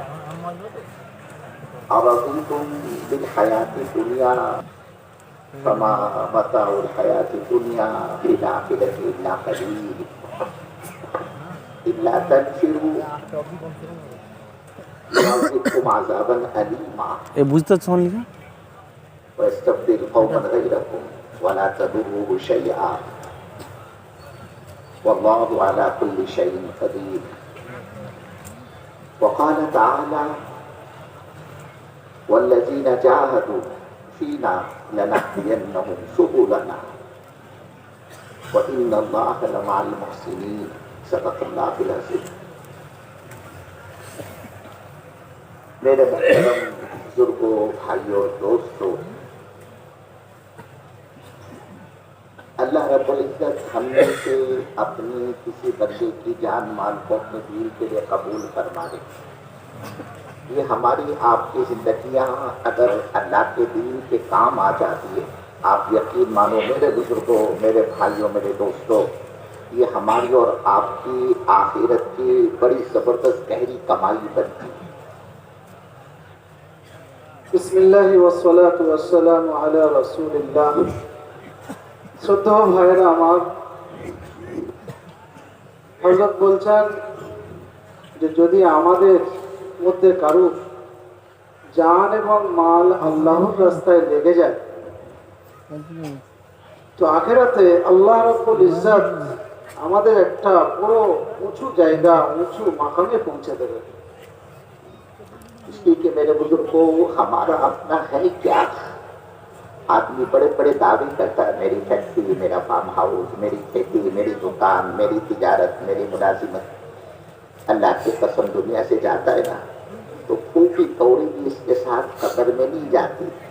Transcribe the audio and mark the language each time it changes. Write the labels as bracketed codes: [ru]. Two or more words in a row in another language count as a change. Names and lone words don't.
[ar] أرضيتم بالحياة الدنيا فما متاع الحياة الدنيا في الآخرة إلا قليل إلا تنفروا يعذبكم عذابا أليما ويستبدل قوما غيركم ولا تضروه شيئا والله على كل شيء قدير. وقال تعالى والذين جاهدوا فينا لنهدينهم سبلنا وإن الله لمع المحسنين. صدق اللہ العظیم. [ur] میرے محترم بزرگوں، بھائیوں، دوستوں، اللہ رب العزت ہم نے سے اپنی کسی بندے کی جان مال کو اپنے دین کے لیے قبول فرما دے. یہ ہماری آپ کی زندگیاں اگر اللہ کے دین کے کام آ جاتی ہے، آپ یقین مانو میرے بزرگوں، میرے بھائیوں، میرے دوستوں، یہ ہماری اور آپ کی آخرت کی بڑی زبردست گہری کمائی بنتی ہے. [ar] بسم اللہ والصلاة والسلام علی رسول اللہ. [bn] শ্রদ্ধা ভাইয়েরা আমার, হযরত বলছেন যে যদি আমাদের মধ্যে কারো জান এবং মাল আল্লাহর রাস্তায় লেগে যায় তো আখিরাতে [ar] الله رب العزة [bn] আমাদের একটা বড় উঁচু জায়গা, উঁচু মাকামে পৌঁছে দেবে. [ur] اس لیے کہ میرے بزرگوں ہمارا اپنا ہے کیا؟ آدمی بڑے بڑے دعوے کرتا ہے، میری فیکٹری، میرا فارم ہاؤس، میری کھیتی، میری دکان، میری تجارت، میری ملازمت. اللہ کی قسم دنیا سے جاتا ہے نا تو پھوپھی کوڑی بھی اس کے ساتھ قبر میں نہیں جاتی.